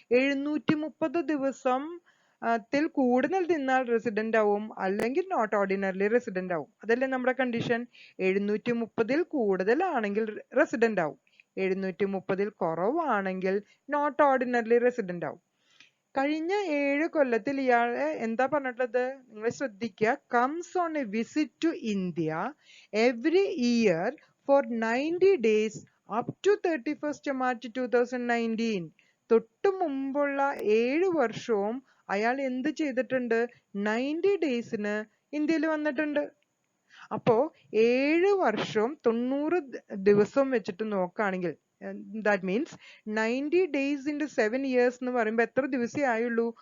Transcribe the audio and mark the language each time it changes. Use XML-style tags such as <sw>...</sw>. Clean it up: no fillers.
<ml>730 ദിവസം ത്തിൽ കൂടുതൽ നിന്നാൽ റെസിഡന്റ് ആവും, അല്ലെങ്കിൽ നോട്ട് ഓർഡിനറിലി റെസിഡന്റ് ആവും. അതല്ലേ നമ്മുടെ കണ്ടീഷൻ? 730 കൂടുതലാണെങ്കിൽ റെസിഡന്റ് ആവും, 730 കുറവാണെങ്കിൽ നോട്ട് ഓർഡിനറിലി റെസിഡന്റ് ആവും. കഴിഞ്ഞ 7 കൊല്ലത്തിൽ ഇയാള് എന്താ പറഞ്ഞിട്ടുള്ളത്? നിങ്ങൾ ശ്രദ്ധിക്കുക.</ml> <en>comes on a visit to India every year for 90 days up to 31st March 2019.</en> <ml>തൊട്ടു മുമ്പുള്ള 7 വർഷവും അയാൾ എന്ത് ചെയ്തിട്ടുണ്ട്? 90 ഡേയ്സിന് ഇന്ത്യയിൽ വന്നിട്ടുണ്ട്. അപ്പോ 7 വർഷവും 90 ദിവസം വെച്ചിട്ട് നോക്കുകയാണെങ്കിൽ</ml> <en>that means 90 days into 7 years</en> <ml>എന്ന് പറയുമ്പോൾ എത്ര ദിവസേ ആയുള്ളൂ?</ml>